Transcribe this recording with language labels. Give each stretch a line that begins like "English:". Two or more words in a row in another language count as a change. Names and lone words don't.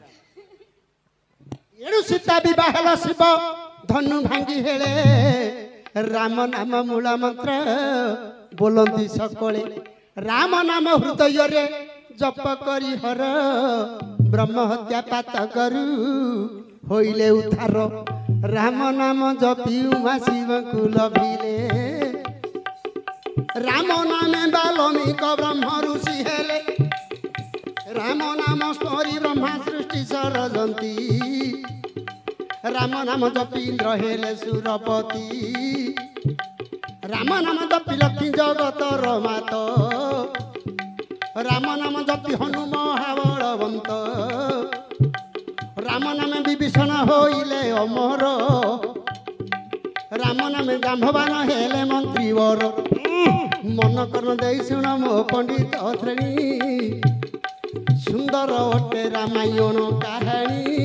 Odia: ଏଣୁ ସୀତା ବିବାହ ହେଲା ଶିବ ଧନୁ ଭାଙ୍ଗି ହେଳେ ରାମ ନାମ ମୂଳ ମନ୍ତ୍ର ବୋଲନ୍ତି ସକଳେ ରାମ ନାମ ହୃଦୟରେ ଜପ କରି ହର ବ୍ରହ୍ମ ହତ୍ୟା ପାତ କରୁ ହୋଇଲେ ଉଦ୍ଧାର ରାମ ନାମ ଜପି ଉମା ଶିବଙ୍କୁ ଲଭିଲେ ରାମ ନାମେ ବାଲ୍ମୀକ ବ୍ରହ୍ମ ଋଷି ହେଲେ ରାମ ନାମ ସ୍ମରି ବ୍ରହ୍ମା ସୃଷ୍ଟି ସରଜନ୍ତି ରାମ ନାମ ଜପି ଇନ୍ଦ୍ର ହେଲେ ସୁରପତି ରାମ ନାମ ଜପି ଲକ୍ଷ୍ମୀ ଜଗତ ରମାତ ରାମ ନାମ ଜପି ହନୁ ମହାବଳବନ୍ତ ରାମ ନାମ ବିଭୀଷଣ ହୋଇଲେ ଅମର ରାମ ନାମ ଜାମ୍ବବାନ ହେଲେ ମନ୍ତ୍ରୀବର ମନ କର୍ମ ଦେ ଶୁଣ ମୋ ପଣ୍ଡିତ ଶ୍ରେଣୀ ସୁନ୍ଦର ଓଟେ ରାମାୟଣ କହାନୀ